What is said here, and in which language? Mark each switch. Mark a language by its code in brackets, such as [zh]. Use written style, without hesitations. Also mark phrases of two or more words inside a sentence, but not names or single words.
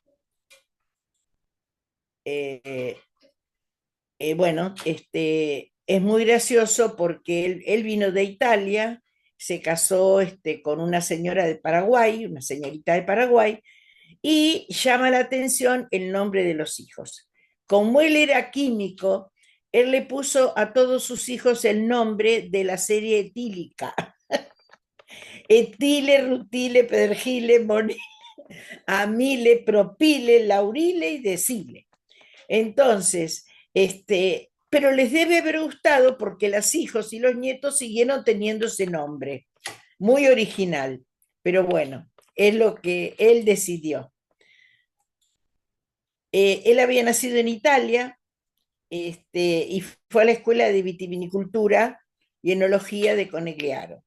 [es] eh, bueno, es muy gracioso porque él vino de Italia, se casó con una señora de Paraguay, una señorita de Paraguay, y llama la atención el nombre de los hijos. Como él era químico, él le puso a todos sus hijos el nombre de la serie etílica: etile, rutile, pergile, monile, amile, propile, laurile y decile. Entonces, pero les debe haber gustado porque los hijos y los nietos siguieron teniendo ese nombre, muy original, pero bueno, es lo que él decidió. Él había nacido en Italia, y fue a la escuela de vitivinicultura y enología de Conegliaro.